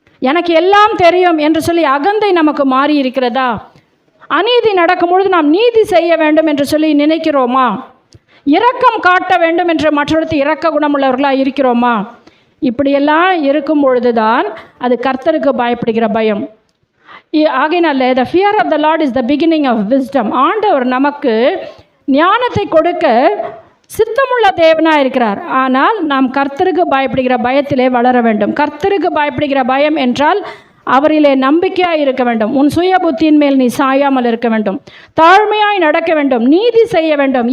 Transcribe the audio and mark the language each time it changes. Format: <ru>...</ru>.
<ta>எனக்கு எல்லாம் தெரியும் என்று சொல்லி அகந்தை நமக்கு மாறி இருக்கிறதா? அநீதி நடக்கும் பொழுது நாம் நீதி செய்ய வேண்டும் என்று சொல்லி நினைக்கிறோமா? இரக்கம் காட்ட வேண்டும் என்று மற்றவர்களுக்கு இரக்க குணமுள்ளவர்களாக இருக்கிறோமா? இப்படியெல்லாம் இருக்கும் பொழுதுதான் அது கர்த்தருக்கு பயப்படுகிற பயம். ஆகையினால</ta> <en>the fear of the Lord is the beginning of wisdom.</en> <ta>ஆண்டவர் நமக்கு ஞானத்தை கொடுக்க சித்தமுள்ள தேவனாக இருக்கிறார். ஆனால் நாம் கர்த்தருக்கு பயப்படுகிற பயத்திலே வளர வேண்டும். கர்த்தருக்கு பயப்படுகிற பயம் என்றால் அவரிலே நம்பிக்கையாக இருக்க வேண்டும். உன் சுய புத்தியின் மேல் நீ சாயாமல் இருக்க வேண்டும். தாழ்மையாய் நடக்க வேண்டும். நீதி செய்ய வேண்டும்.</ta>